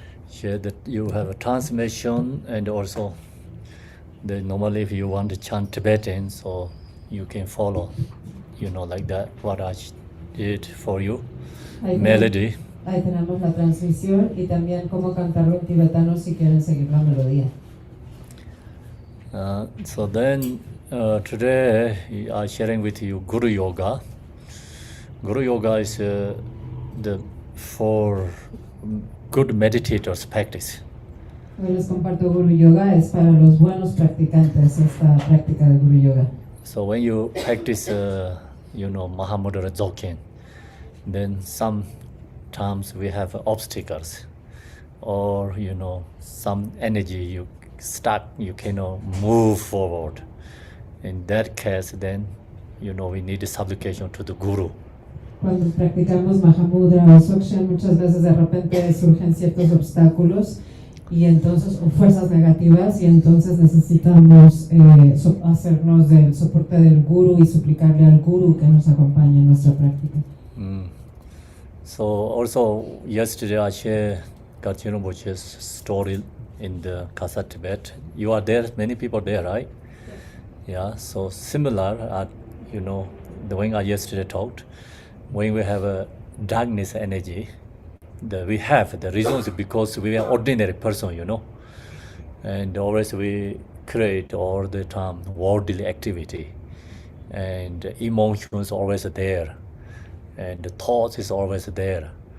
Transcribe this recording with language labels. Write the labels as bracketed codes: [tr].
[en] Share that you have a transmission and also the normally if you want to chant Tibetan, so you can follow, like that, what I did for you, melody. [es] Ahí tenemos la transmisión y también cómo cantarlo en tibetano si quieren seguir la melodía. [en] So then today I'm sharing with you Guru Yoga. Guru Yoga is the for good meditators practice. [es] Hoy les comparto Guru Yoga, es para los buenos practicantes esta práctica de Guru Yoga. [en] So when you practice, Mahamudra Dzogchen, then sometimes we have obstacles, or some energy you stuck, you cannot move forward. In that case, then we need a supplication to the Guru. [es] Cuando practicamos Mahamudra o Dzogchen, muchas veces de repente surgen ciertos obstáculos y entonces, o fuerzas negativas, y entonces necesitamos hacernos del soporte del Guru y suplicarle al Guru que nos acompañe en nuestra práctica. [en] So also yesterday I shared Rinpoche's story in the Kasa Tibet. You are there, many people there, right? Yeah, so similar, the way I yesterday talked, when we have a darkness energy, the reason is because we are ordinary person, and always we create all the time worldly activity, and emotions always there, and the thoughts is always there.